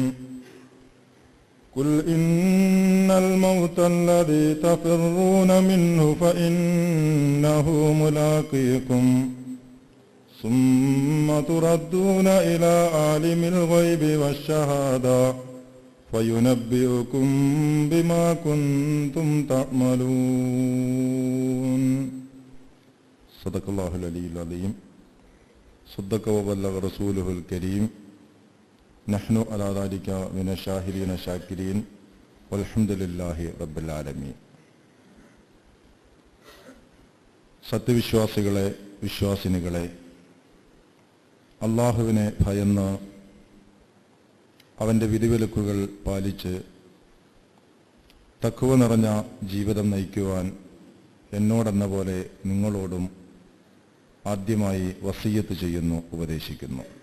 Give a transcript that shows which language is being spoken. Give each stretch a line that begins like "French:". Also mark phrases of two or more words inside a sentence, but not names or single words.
Arabic: قل إن الموت الذي تفرون منه فإنه ملاقيكم ثم تردون إلى عالم الغيب والشهادة فينبئكم بما كنتم تعملون. صدق الله العلي العظيم. صدق وبلغ رسوله الكريم. نحن على ذلك من الشاهدين الشاكرين والحمد لله رب العالمين.
Malayalam: സത്യവിശ്വാസികളെ, വിശ്വാസിനികളെ, അള്ളാഹുവിനെ ഭയന്ന് അവൻ്റെ വിധിവിലക്കുകൾ പാലിച്ച് തഖ്വ നിറഞ്ഞ ജീവിതം നയിക്കുവാൻ എന്നോടെന്ന പോലെ നിങ്ങളോടും ആദ്യമായി വസിയ്യത്ത് ചെയ്യുന്നു, ഉപദേശിക്കുന്നു.